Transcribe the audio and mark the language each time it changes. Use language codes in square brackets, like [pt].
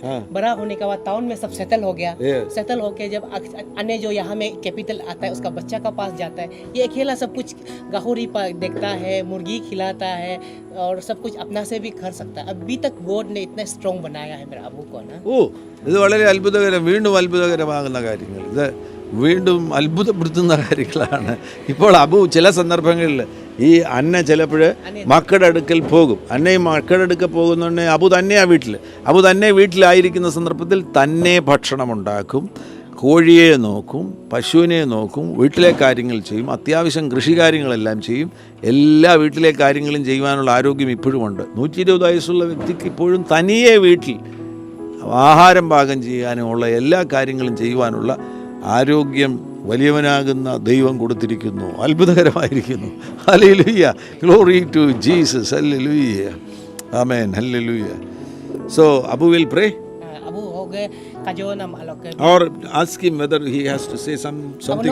[hi] हाँ। बड़ा होने के बाद टाउन में सब सेटल हो गया, [en] Yes. [hi] सेटल होके जब अन्य जो यहाँ में कैपिटल आता है उसका बच्चा का पास जाता है, ये अकेला सब कुछ गाहुरी देखता है, मुर्गी खिलाता है और सब कुछ अपना से भी कर सकता है। अभी तक गॉड ने इतना स्ट्रॉन्ग बनाया है मेरा अबू को ना। [ml] ഓ ഇത് വളരെ വീണ്ടും അത്ഭുതകരമാകുന്ന കാര്യങ്ങൾ, ഇത് വീണ്ടും അത്ഭുതപ്പെടുത്തുന്ന കാര്യങ്ങളാണ്. ഇപ്പോൾ അബു ചില സന്ദർഭങ്ങളിൽ ഈ അന്ന ചിലപ്പോൾ മക്കളുടെ അടുക്കൽ പോകും, അന്നയും മക്കളുടെ അടുക്കൽ പോകുന്നുണ്ടെങ്കിൽ അബു തന്നെ വീട്ടിലായിരിക്കുന്ന സന്ദർഭത്തിൽ തന്നെ ഭക്ഷണമുണ്ടാക്കും, കോഴിയെ നോക്കും, പശുവിനെ നോക്കും, വീട്ടിലെ കാര്യങ്ങൾ ചെയ്യും, അത്യാവശ്യം കൃഷികാര്യങ്ങളെല്ലാം ചെയ്യും. എല്ലാ വീട്ടിലെ കാര്യങ്ങളും ചെയ്യുവാനുള്ള ആരോഗ്യം ഇപ്പോഴുമുണ്ട്. 120 വയസ്സുള്ള വ്യക്തിക്ക് ഇപ്പോഴും തനിയെ വീട്ടിൽ ആഹാരം പാകം ചെയ്യാനുമുള്ള എല്ലാ കാര്യങ്ങളും ചെയ്യുവാനുള്ള ആരോഗ്യം വലിയവനാകുന്ന ദൈവം കൊടുത്തിരിക്കുന്നു. അത്ഭുതകരമായിരിക്കുന്നു. Hallelujah, glory to Jesus, hallelujah, amen, hallelujah. [en] so Abu will pray [adi] अबू [hi] हो गए [adi] kajo nam alok ke [en] or ask him whether he has to say something